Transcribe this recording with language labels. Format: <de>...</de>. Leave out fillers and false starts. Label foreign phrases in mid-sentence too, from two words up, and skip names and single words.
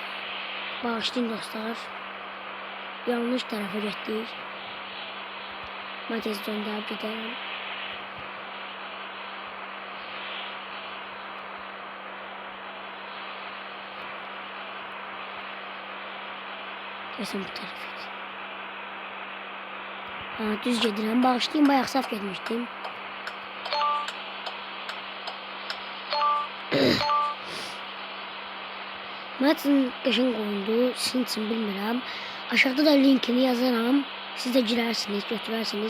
<az>Bağışlayın dostlar. Yanlış tarafa getdik.</az> <tr>Ben tez döndürüp giderim. Kesin bu tarafı.</tr> <az>Düz gedirəm. Bağışlayın, bayağı saf getmişdim. Mətin qəşəng oyundu. Sizin için bilmirəm.</az> <tr>Aşağıda da linkini yazarım. Siz de girersiniz, götürərsiniz.</tr>